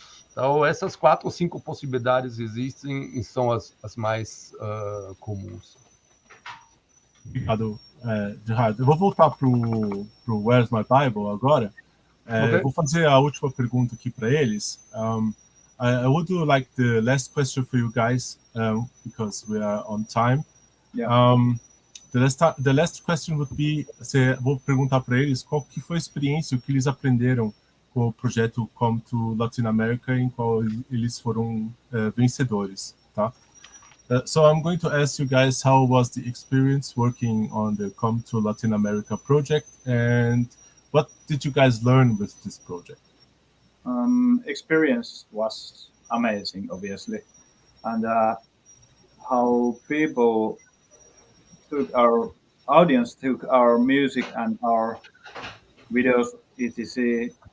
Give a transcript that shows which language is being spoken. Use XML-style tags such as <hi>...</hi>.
<pt>Então, essas 4 ou 5 possibilidades existem e são as mais comuns. Obrigado, Gerardo. Eu vou voltar para o Where's My Bible agora.</pt> <en>Okay.</en> <pt>Vou fazer a última pergunta aqui para eles.</pt> <en>I would do like the last question for you guys because we are on time. Yeah. The last question would be,</en> <pt>vou perguntar para eles qual que foi a experiência, o que eles aprenderam com o projeto Come to Latin America, em qual eles foram vencedores, tá?</pt> <en>So I'm going to ask you guys, how was the experience working on the Come to Latin America project, and what did you guys learn with this project? Experience was amazing, obviously, and how people our audience took our music and our videos, etc.</en>